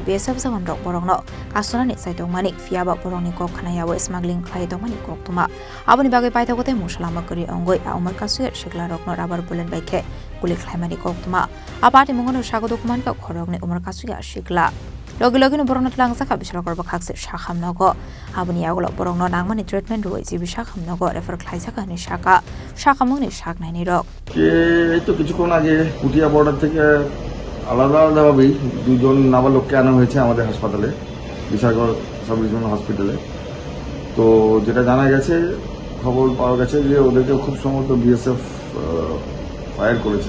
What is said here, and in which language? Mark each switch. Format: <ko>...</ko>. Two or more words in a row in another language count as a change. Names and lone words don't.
<trp>BSF Sakham Bohrokno Kasonani Wngmani Phiya Bohrokni kok khanayao smuggling khlai Wngmani kok tuma aboni bagai paitagote musalama kori ongoi Omar Kasukya Sikla rokno</trp> <en>rubber bullet</en> <trp>baike Goli Khlaimanni kok tuma Patimungno sago dokuman ka Khoroknwi Omar Kasukya Sikla Logi Bohrokno Thangjaka Bishalgarh bakse Sakham Nogo aboni Yakulo Bohrokno nangmani treatment roi jibi Sakham Nogo refer Khlaijakha ni shaka Sakhamungni saknaini rok</trp> <bn>এই তো কিছুক্ষণ আগে পুটিয়া বর্ডার থেকে আলাদাভাবেই দুজন নাবালককে আনা হয়েছে আমাদের হাসপাতালে বিশালগড়</bn> <en>sub regional hospital.</en> <bn>তো যেটা জানা গেছে খবর পাওয়া গেছে যে ওদেরকে খুব সম্ভবত বিএসএফ ফায়ার করেছে।</bn>